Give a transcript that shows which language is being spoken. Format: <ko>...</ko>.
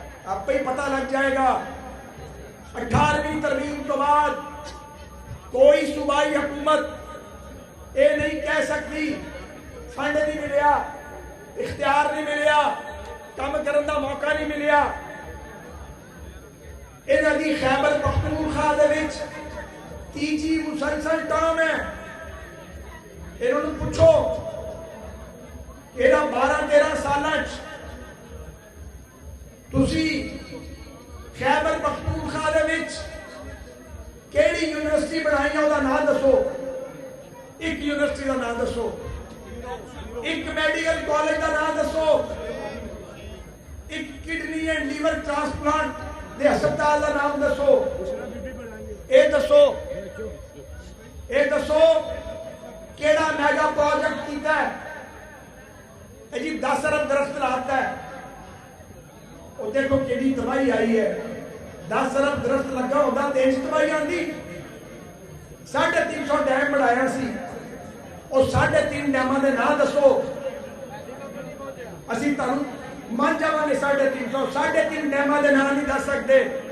<ur>آپ پہ ہی پتہ لگ جائے گا. 18ویں ترمیم کے بعد کوئی صوبائی حکومت یہ نہیں کہہ سکتی</ur> <pa>فنڈ نہیں ملیا، اختیار نہیں ملیا،</pa> <ur>کام کرنے کا موقع نہیں ملیا.</ur> <pa>انہاں دی خیبر پختونخوا دے وچ تیجی مسلسل ٹرم ہے.</pa> <ur>انہوں نے پوچھو کہ</ur> <pa>12-13 سالہ تسی خیبر پختونخوا دے وچ کیڑی یونیورسٹی بنائی ہے، وہ نام دسو.</pa> <ur>ایک یونیورسٹی کا نام دسو، ایک میڈیکل کالج کا نام دسو، ایک کڈنی اینڈ لیور ٹرانسپلانٹ دے ہسپتال کا نام دسو.</ur> <pa>اے دسو کیڑا میگا پروجیکٹ کیتا ہے.</pa> <ur>جی 10 ارب درخت لاتا ہے، وہ دیکھو کیڑی تباہی آئی ہے. 10 ارب درخت لگا ہوتا تو تباہی آتی.</ur> <pa>350 ڈیم بنایا سی، اور 3.5 ڈیماں دے نام دسو. اسی تانوں من جاواں گے 350 ڈیماں دے نام نہیں دس سکتے.</pa>